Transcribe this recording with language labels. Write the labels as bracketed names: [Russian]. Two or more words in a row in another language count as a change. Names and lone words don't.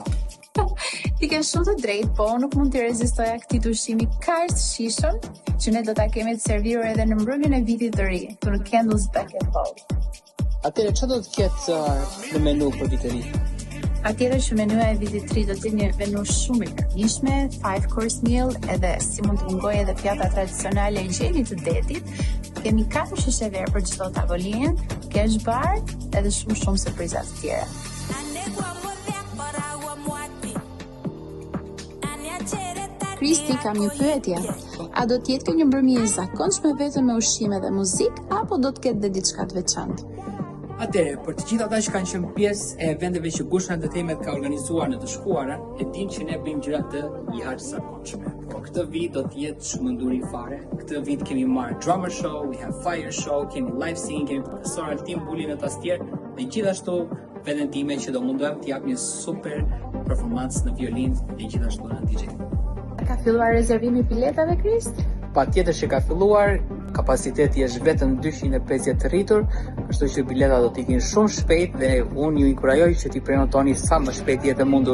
[Albanian] Ti ke shumë të drejtë, po nuk mund të rezistoja këtij ushqimi kaq të shijshëm që ne do ta kemi të servitur edhe në mbrëmjen e vitit të ri, në Candles Back at Home. Atëherë çfarë do të ketë në menu për vitin e ri? Atëherë që menuja e vitit të ri do të jetë një menu shumë i këndshme, [English] 5 course meal, [Albanian] edhe si mund të mungojë edhe pjata tradicionale e gjelit të detit. Kemi 4 shishe verë për çdo tavolinë, [English] cash bar [Albanian] edhe shumë surpriza të tjera. Kristi, kam një pyetje. A do të jetë kjo një mbrëmje e zakonshme vetëm me ushqime dhe muzikë, apo do të ketë dhe diçka të veçantë? Atëherë, për të gjithë ata që kanë qenë pjesë e eventeve që Gush Entertainment ka organizuar në të shkuarën, e dinë që ne bëjmë gjëra të jashtëzakonshme. Por këtë vit do të jetë çmenduri fare. Këtë vit kemi marrë [English] drummer show, we have fire show, [Albanian] kemi [English] live singing, [Albanian] kemi profesor Altin Buli në tastier, dhe gjithashtu veten time që do mundohem të jap një super performancë në violinë dhe gjithashtu në DJ. Ka filluar rezervimi biletave, Krist? Patjetër që ka filluar, kapaciteti është vetëm 250 të rritur, kështu që biletat do të ikin shumë shpejt dhe unë ju inkurajoj që t'i prenotoni sa më shpejt jetë mundur.